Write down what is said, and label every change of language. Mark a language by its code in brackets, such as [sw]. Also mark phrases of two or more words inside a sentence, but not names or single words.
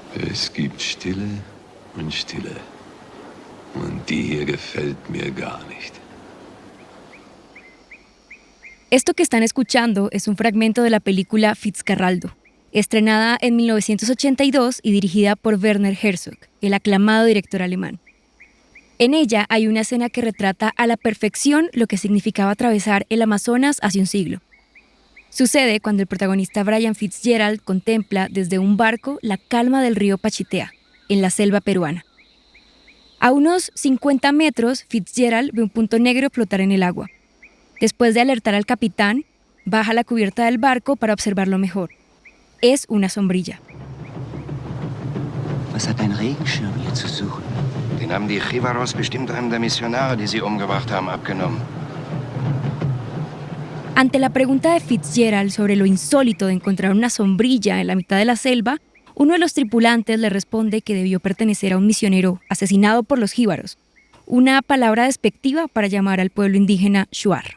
[de] Es gibt Stille und Stille. Und die hier gefällt mir gar nicht. [es] Esto que están escuchando es un fragmento de la película Fitzcarraldo, estrenada en 1982 y dirigida por Werner Herzog, el aclamado director alemán. En ella hay una escena que retrata a la perfección lo que significaba atravesar el Amazonas hace un siglo. Sucede cuando el protagonista Brian Fitzgerald contempla desde un barco la calma del río Pachitea, en la selva peruana. A unos 50 metros, Fitzgerald ve un punto negro flotar en el agua. Después de alertar al capitán, baja la cubierta del barco para observarlo mejor. Es una sombrilla. [de] Was hat ein Regenschirm hier zu suchen? Den haben die Jivaros bestimmt einem der Missionare, die sie umgebracht haben, abgenommen. [es] Ante la pregunta de Fitzgerald sobre lo insólito de encontrar una sombrilla en la mitad de la selva, uno de los tripulantes le responde que debió pertenecer a un misionero asesinado por los jíbaros, una palabra despectiva para llamar al pueblo indígena Shuar.